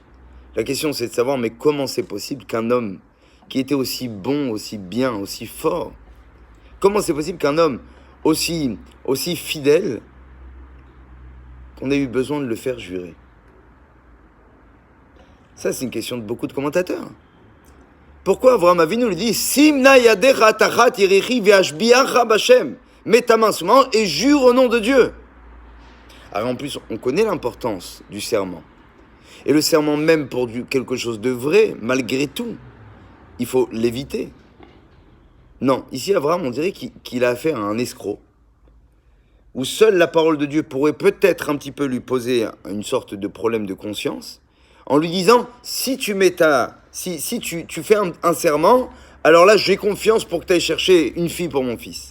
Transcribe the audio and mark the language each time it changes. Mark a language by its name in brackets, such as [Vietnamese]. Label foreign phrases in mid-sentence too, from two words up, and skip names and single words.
[French] La question c'est de savoir mais comment c'est possible qu'un homme qui était aussi bon, aussi bien, aussi fort, comment c'est possible qu'un homme aussi fidèle, qu'on ait eu besoin de le faire jurer? Ça, c'est une question de beaucoup de commentateurs. Pourquoi Avraham Avinu lui dit [Hebrew] שים נא ידך תחת ירכי ואשביעך בה. [French] Mets ta main sous ma hanche et jure au nom de Dieu. Alors en plus, on connaît l'importance du serment. Et le serment même pour quelque chose de vrai, malgré tout, il faut l'éviter. Non, ici Abraham, on dirait qu'il a affaire à un escroc, où seule la parole de Dieu pourrait peut-être un petit peu lui poser une sorte de problème de conscience, en lui disant, si tu fais un serment, alors là j'ai confiance pour que tu ailles chercher une fille pour mon fils.